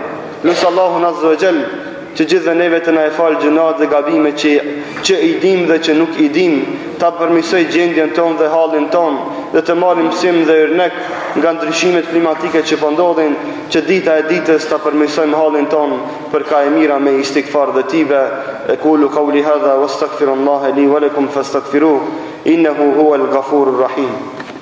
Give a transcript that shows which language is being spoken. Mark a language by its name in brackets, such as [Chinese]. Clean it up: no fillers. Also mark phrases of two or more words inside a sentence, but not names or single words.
[Albanian] Lusë Allahun [Arabic] عز وجل [Albanian] që gjithë dhe neve të na e falë gjunat dhe gabime që i dim dhe që nuk i dim, ta përmisoj gjendjen tonë dhe halin tonë, dhe të marrim mësim dhe yrnek nga ndryshimet klimatike që po ndodhin, që dita e ditës ta përmisojmë halin tonë për ka e mira me istikfar dhe tibe. [Arabic] أقول قولي هذا وأستغفر الله لي ولكم فاستغفروه إنه هو الغفور الرحيم.